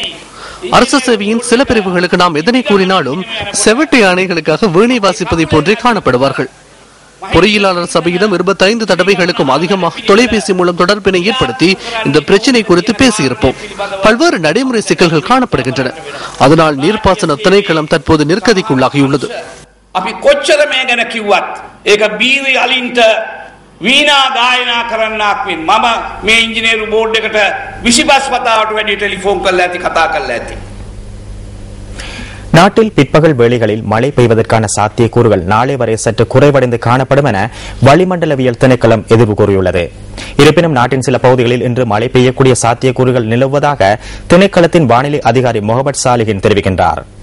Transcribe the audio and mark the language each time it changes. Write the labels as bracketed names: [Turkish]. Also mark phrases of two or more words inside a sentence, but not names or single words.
[Tamil] அரசு சேவையின் சில பிரிவுகளுக்கு நாம் எதனை கூறினாலும் செவட்டை ஆணைகளுக்காக வீணை வாசிப்பதை போன்றே காணப்படுவார்கள். பொறியியலாளர் சபையிடம் 25 தடவைகளுக்கும் அதிகமாக தொலைபேசி மூலம் தொடர்பினை ஏற்படுத்தி இந்த பிரச்சினை குறித்து பேசியிருப்போம். பல்வேறு நடைமுறை சிக்கல்கள் காணப்படுகின்றன. அதனால் நீர்ப்பாசன திணைக்களம் தற்போது நெருக்கடிக்குள்ளாகியுள்ளது. [Sinhala] වීනා ගායනා කරන්නක් වෙන මම මේ ඉංජිනේරු බෝඩ් එකට 25 වතාවට වැඩි ටෙලිෆෝන් කරලා ඇති කතා කරලා ඇති. [Tamil] நாட்டில் பிற்பகல் வேளைகளில் மழை பெய்வதற்கான சாத்தியக்கூறுகள் நாளை வரை சற்று குறைவடைந்து காணப்படும் என வளிமண்டலவியல் திணைக்களம் எதிர்வு கூறியுள்ளது. இருப்பினும் நாட்டின் சில பகுதிகளில் இன்று மழை பெய்யக்கூடிய சாத்தியக்கூறுகள் நிலவுவதாக திணைக்களத்தின் வானிலை அதிகாரி முகமது சாலிஹின் தெரிவிக்கின்றார்.